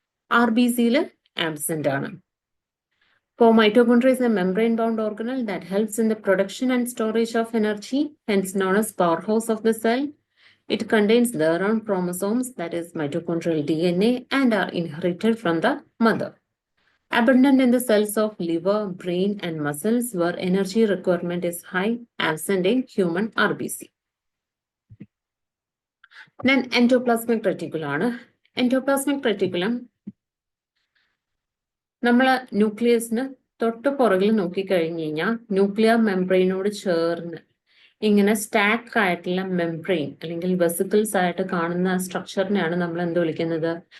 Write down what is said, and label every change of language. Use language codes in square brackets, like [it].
[ml] RBCയിൽ absent ആണ്. [en] For mitochondria is a membrane-bound organelle that helps in the production and storage of energy, hence known as powerhouse of the cell. It contains their own chromosomes, that is mitochondrial DNA, and are inherited from the mother. Abundant in the cells of liver, brain, and muscles where energy requirement is high, absent in human RBC. Then endoplasmic reticulum. [ml] Endoplasmic reticulum നമ്മൾ ന്യൂക്ലിയസിന് തൊട്ട് പുറകിൽ നോക്കിക്കഴിഞ്ഞു കഴിഞ്ഞാൽ nuclear മെംബ്രെയിനോട് ചേർന്ന് ഇങ്ങനെ stack ആയിട്ടുള്ള membrane അല്ലെങ്കിൽ vesicles ആയിട്ട് കാണുന്ന സ്ട്രക്ചറിനെയാണ് നമ്മൾ എന്ത് വിളിക്കുന്നത്?